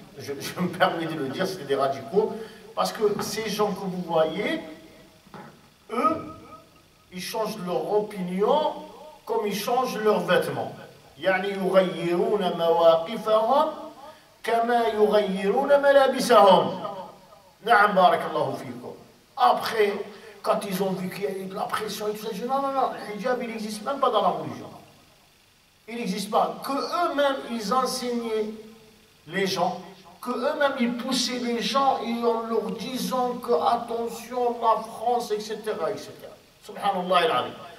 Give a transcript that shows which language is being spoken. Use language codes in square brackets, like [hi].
[fr] Je me permets de le dire, c'était des radicaux, parce que ces gens que vous voyez, eux, ils changent leur opinion comme ils changent leurs vêtements. [ar] يعني يغيرون مواقفهم كما يغيرون ملابسهم. نعم بارك الله فيكم. [fr] Après, quand ils ont vu qu'il y a eu de la pression et tout ça, ils disent non, le hijab il n'existe même pas dans la religion. Il n'existe pas. Que eux-mêmes ils enseignaient les gens, que eux-mêmes ils poussaient les gens en leur disant que attention la France, etc. [ar] Subhanallah al-Azim.